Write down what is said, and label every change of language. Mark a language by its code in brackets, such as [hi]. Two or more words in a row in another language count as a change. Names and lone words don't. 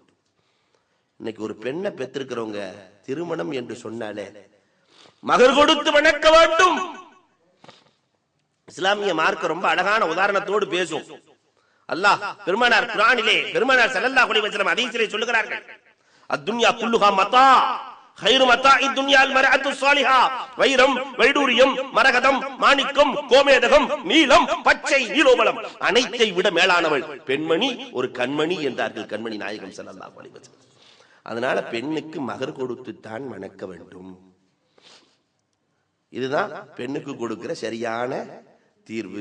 [ta] இன்னைக்கு ஒரு பெண்ணை பெற்றிருக்கிறவங்க திருமணம் என்று சொன்னாலே மகர் கொடுத்து வணக்க வேண்டும். இஸ்லாமிய மார்க்கம் ரொம்ப அழகான உதாரணத்தோடு பேசும். அல்லாஹ் பெருமானார் குர்ஆனிலே பெருமானார் [ar] صلى الله عليه وسلم [ta] ஹதீஸிலே சொல்லுகிறார்கள், [ar] الدنيا كلها متاع خير متاع الدنيا المرأة الصالحة. [ta] வைரம், வைடூரியம், மரகதம், மாணிக்கம், கோமேதகம், நீலம், பச்சை, நீலோபலம் அனைத்தை விட மேலானவள் பெண்மணி, ஒரு கண்மணி என்றார்கள் கண்மணி நாயகம் [ar] صلى الله عليه وسلم. [ta] அதனால பெண்ணுக்கு மகர் கொடுத்து தான் மணக்க வேண்டும். இதுதான் பெண்ணுக்கு கொடுக்கிற சரியான தீர்வு.